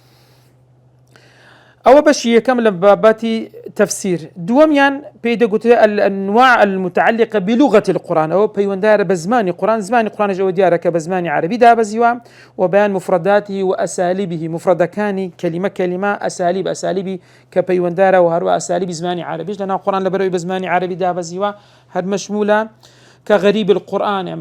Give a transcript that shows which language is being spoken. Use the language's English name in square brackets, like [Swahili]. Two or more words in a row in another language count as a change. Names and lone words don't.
[Central Kurdish] ئەوە بەشی یەکەم لە بابەتی تەفسیر. دووەمیان پێی دەگوترێت [Arabic] الأنواع المتعلقة بلغة القرآن [Central Kurdish] ئەوە پەیوەنددارە بە زمانی قورآن زمانی قورآنش ئەوە دیارە کە بە زمانی عەرەبی دابەزیوە [Arabic] وبيان مفرداته وأساليبه [Central Kurdish] مفردەکانی کەلیمە کەلیمە ئەسالیب ئەسالیبی کە پەیوەنددارە و هەروە ئەسالیبی زمانی عەرەبیش لەناو قورآن لەبەرەوەی بە زمانی عەرەبی دابەزیوە هەر مەشمولە کە [Arabic] غەریب القورآن [Central Kurdish] ئەمە